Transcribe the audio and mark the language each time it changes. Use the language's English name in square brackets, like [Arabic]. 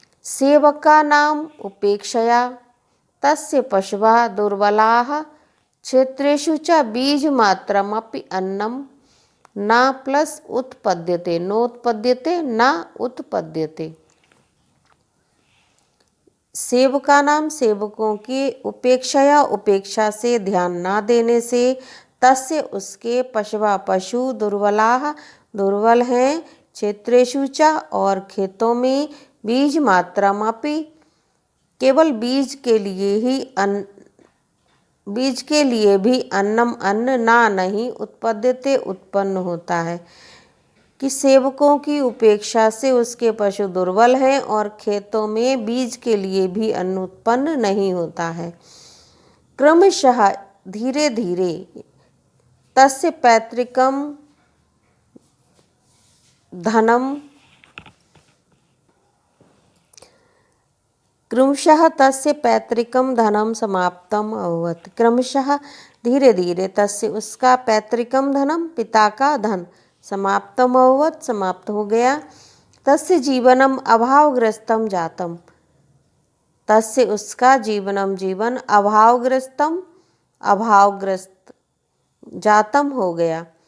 [Sanskrit] सेवका नाम उपेक्षया तस्य पशवः दुर्बलाः क्षेत्रेषु च बीजमात्रमपि अन्नं न प्लस उत्पद्यते, नोत्पद्यते न उत्पद्यते। [Hindi] सेवका नाम सेवकों की उपेक्षया उपेक्षा से, ध्यान ना देने से, [Sanskrit] तस्य उसके पशवा [Hindi] पशु दुर्बलाः दुर्बल हैं, क्षेत्रेषु च और खेतों में, बीज मात्रामपि केवल बीज के लिए ही बीज के लिए भी [Sanskrit] अन्नम अन्न ना नहीं उत्पद्यते [Hindi] उत्पन्न होता है, कि सेवकों की उपेक्षा से उसके पशु दुर्बल हैं और खेतों में बीज के लिए भी अन्न उत्पन्न नहीं होता है। [Sanskrit] क्रमशः धीरे धीरे तस्य पैतृकम धनम क्रमशः तस्य पैतृकम धनम समाप्तम अभवत्। [Hindi] क्रमशः धीरे धीरे [Sanskrit] तस्य उसका पैतृकम धनम [Hindi] पिता का धन [Sanskrit] समाप्तम अभवत् [Hindi] समाप्त हो गया। [Sanskrit] तस्य जीवनम अभावग्रस्तम जातम। तस्य उसका जीवनम जीवन अभावग्रस्तम अभावग्रस्त जातम [Hindi] हो गया।